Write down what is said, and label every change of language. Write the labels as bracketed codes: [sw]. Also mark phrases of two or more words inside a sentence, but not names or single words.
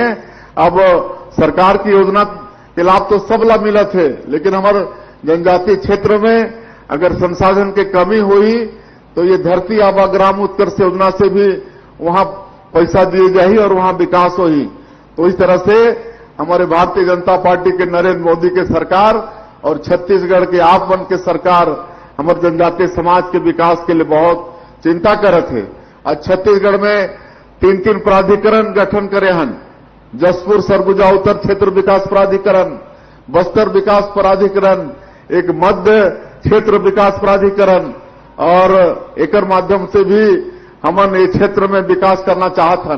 [hne] अब सरकार की योजना के लाभ तो सब ला मिलत है, लेकिन हमारे जनजातीय क्षेत्र में अगर संसाधन की कमी हुई तो ये धरती आबा ग्राम उत्कर्ष योजना से भी वहां पैसा दिए जाही और वहां विकास होही। तो इस तरह से हमारे भारतीय जनता पार्टी के नरेंद्र मोदी के सरकार और छत्तीसगढ़ के आप मन के सरकार हमारे जनजातीय समाज के विकास के लिए बहुत चिंता करत है। आज छत्तीसगढ़ में 3 प्राधिकरण गठन करे हन, जसपुर सरगुजा उत्तर क्षेत्र विकास प्राधिकरण, बस्तर विकास प्राधिकरण, एक मध्य क्षेत्र विकास प्राधिकरण, और एकर माध्यम से भी हमन ये क्षेत्र में विकास करना चाहत हन।